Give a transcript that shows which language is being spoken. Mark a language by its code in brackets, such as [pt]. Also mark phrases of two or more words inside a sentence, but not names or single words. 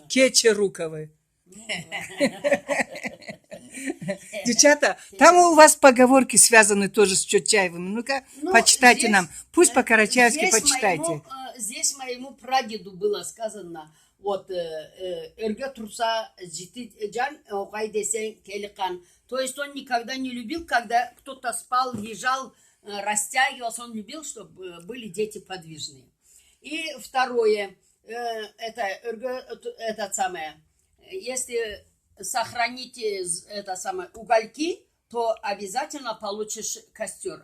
[ru] Кечеруковы. Девчата, там у вас поговорки связаны тоже с Чотчаевыми. Ну-ка, Ну, почитайте здесь, нам. Пусть по-карачаевски здесь почитайте. Здесь моему прадеду было сказано, вот, [krc] «Эрге турса жити жан, огай десен келикан». [ru] То есть он никогда не любил, когда кто-то спал, лежал, растягивался. Он любил, чтобы были дети подвижные. И второе, это самое, если сохраните это самое угольки, то обязательно получишь костер.